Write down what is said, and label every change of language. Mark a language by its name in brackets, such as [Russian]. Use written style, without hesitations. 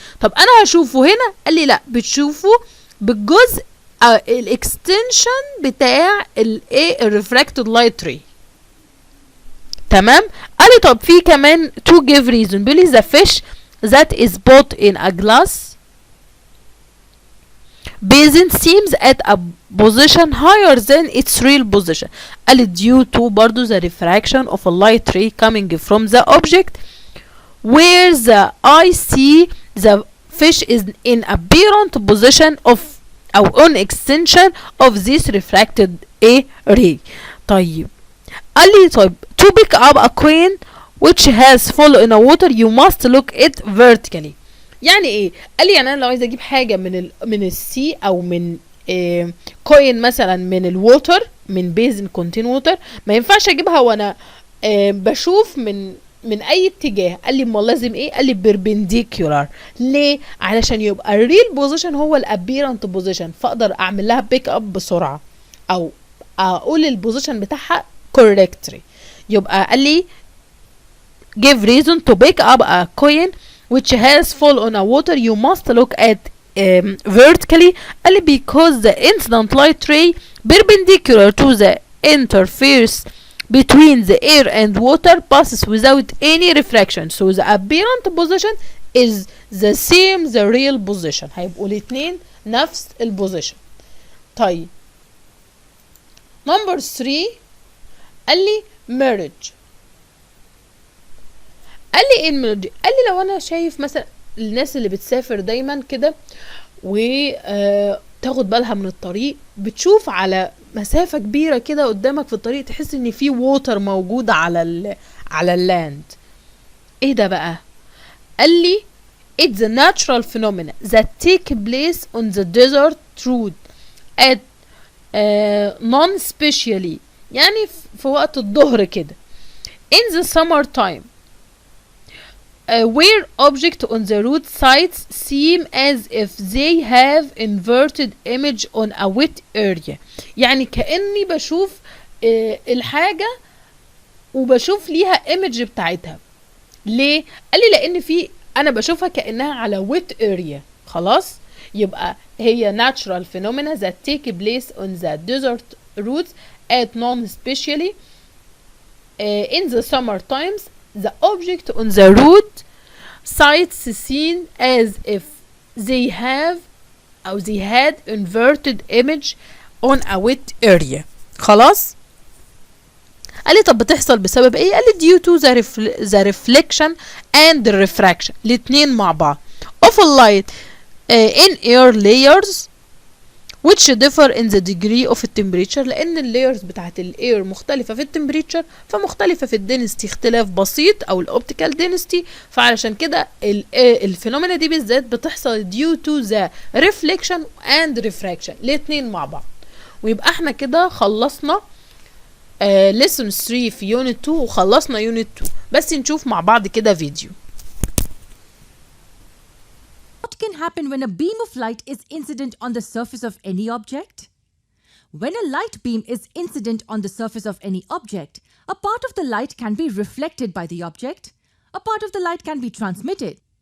[Arabic] طب انا هشوفه هنا؟ قال لي لا، بتشوفه بالجزء الاكستنشن بتاع الايه الريفراكتد لايت ري. تمام. قال لي طب في كمان to give reason، بيقول لي [English] the fish that is put in a glass basin seems at a position higher than its real position. [Arabic] قال لي [English] due to [Arabic] برضو [English] the refraction of a light ray coming from the object where the eye see the fish is in apparent position of [Arabic] أو [English] on extension of this refracted ray. [Arabic] طيب قال لي طيب [English] to pick up a coin which has fallen in a water you must look it vertically. [Arabic] يعني ايه؟ قال لي يعني انا لو عايزه اجيب حاجه من السي او من كوين مثلا من الووتر، من بيزن كونتين ووتر، ما ينفعش اجيبها وانا بشوف من اي اتجاه. قال لي امال لازم ايه؟ قال لي بيربنديكولار. ليه؟ علشان يبقى الريل بوزيشن هو الابيرنت بوزيشن، فاقدر اعمل لها بيك اب بسرعه او اقول البوزيشن بتاعها [English] correctly. [Arabic] يبقى قال لي [English] give reason to pick up a coin which has fall on a water you must look at vertically. قال لي because the incident light ray perpendicular to the interface between the air and water passes without any refraction, so the apparent position is the same the real position. [Arabic] هيبقوا الاثنين نفس البوزيشن. طيب [English] number 3 [Arabic] قال لي merge. قال لي ايه الميرج؟ قال لي لو انا شايف مثلا الناس اللي بتسافر دايما كده وتاخد بالها من الطريق، بتشوف على مسافة كبيرة كده قدامك في الطريق تحس ان في ووتر موجود على اللاند. ايه ده بقى؟ قال لي [English] it's a natural phenomena that take place on the desert road at non-specially، [Arabic] يعني في وقت الظهر كده [English] in the summer time where objects on the road sites seem as if they have inverted image on a wet area. [Arabic] يعني كأني بشوف الحاجة وبشوف ليها image بتاعتها. ليه؟ قال لي لأن أنا بشوفها كأنها على [English] wet area. [Arabic] خلاص؟ يبقى هي [English] natural phenomena that take place on the desert roads at non-especially in the summer times. The object on the road sites seen as if they had inverted image on a wet area. [Arabic] خلاص؟ قال لي طب بتحصل بسبب ايه؟ قال لي [English] due to the reflection and the refraction [Arabic] الاتنين مع بعض [English] of a light in air layers which differ in the degree of temperature. [Arabic] لان اللايرز بتاعت الاير مختلفه في التمبريتشر فمختلفه في الدنستي اختلاف بسيط او الاوبتيكال دنستي. فعلشان كده الفينومينا دي بالذات بتحصل [English] due to the reflection and refraction [Arabic] الاتنين مع بعض. ويبقى احنا كده خلصنا lesson 3 في unit 2 وخلصنا unit 2. بس نشوف مع بعض كده فيديو. [English] What can happen when a beam of light is incident on the surface of any object? When a light beam is incident on the surface of any object, a part of the light can be reflected by the object, a part of the light can be transmitted.